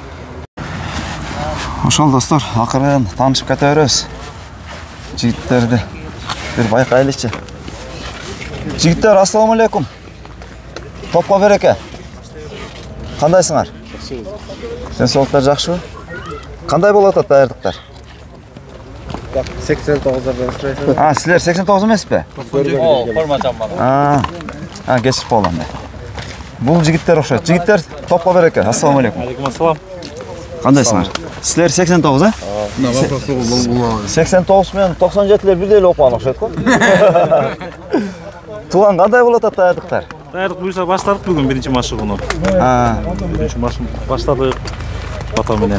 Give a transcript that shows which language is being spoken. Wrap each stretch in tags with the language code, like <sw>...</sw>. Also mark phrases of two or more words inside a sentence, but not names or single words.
<ky>Ошол достор, акырын таанышып кете беребиз. Жигиттерди бир байкайлычы. Жигиттер, ассаламу алейкум. Топко береке. Кандайсыңар? Денсаулыктар жакшыбы? Кандай болуп атат даярдыктар?</ky> <tr>89'da ben</tr> <ky>Силер 89 эмеспи? Форма жамбалы. Кечирип калган. Бул жигиттер окшойт. Жигиттер, топко береке. Ассаламу алейкум. Алейкум ассалам. Кандайсыңар? Силер 89, 89 менен 97лер бирдей эле окуган окшойт го. Тууган кандай болуп атат даярдыктар? Даярдык буюрса баштадык бүгүн биринчи машыгууну. Биринчи машыгууну баштадык. Бата менен.</ky>